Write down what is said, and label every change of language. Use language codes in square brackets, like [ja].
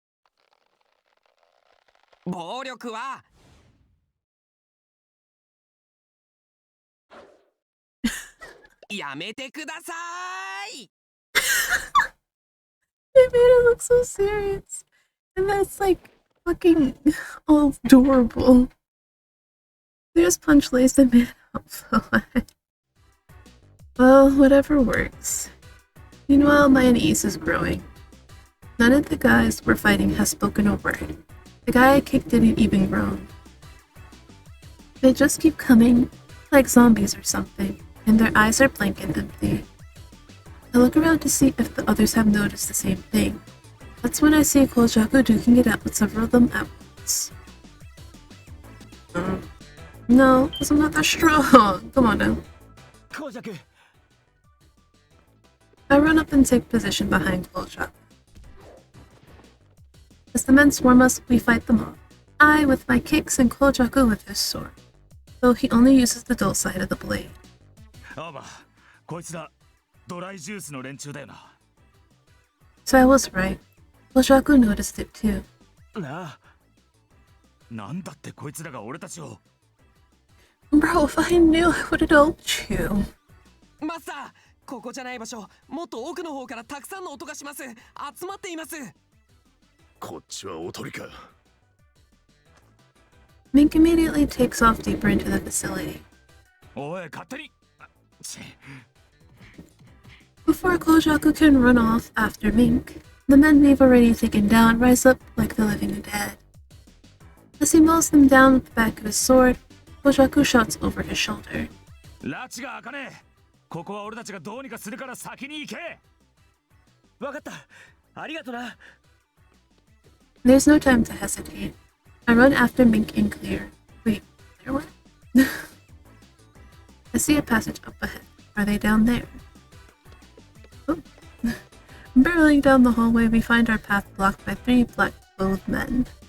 [ja] "暴力はやめてください!" [en] They made it look so serious. And that's like fucking all adorable. There's punch lays the man out flat. Well, whatever works. Meanwhile, my unease is growing. None of the guys we're fighting has spoken a word. The guy I kicked didn't even groan. They just keep coming, like zombies or something, and their eyes are blank and empty. I look around to see if the others have noticed the same thing. That's when I see Kojaku duking it out with several of them at once. No, because I'm not that strong. Come on now. [ja] コージャク。 [en] I run up and take position behind Kojaku. As the men swarm us, we fight them off. I with my kicks and Kojaku with his sword, though he only uses the dull side of the blade. [ja] あま、こいつだ。ドライジュースの連中だよな。 [en] So I was right. Kojaku noticed it too. [ja] なあ。なんだってこいつらが俺たちを。 [en] Bro, if I knew, I would have helped you. [ja] マスター、ここじゃない場所、もっと奥の方からたくさんの音がします。集まっています。こっちはおとりか。 [en] Mink immediately takes off deeper into the facility. [ja] おい勝手に。ち [en] Before Kojaku can run off after Mink, the men they've already taken down rise up like the living dead. As he mows them down with the back of his sword, Kojaku shouts over his shoulder. [ja] 拉致が開かねえ。ここは俺たちがどうにかするから先に行け。わかった。ありがとな。 [en] There's no time to hesitate. I run after Mink and Clear. Wait, Clear what? I see a passage up ahead. Are they down there? Oh. Barreling down the hallway, we find our path blocked by 3 black-clothed men.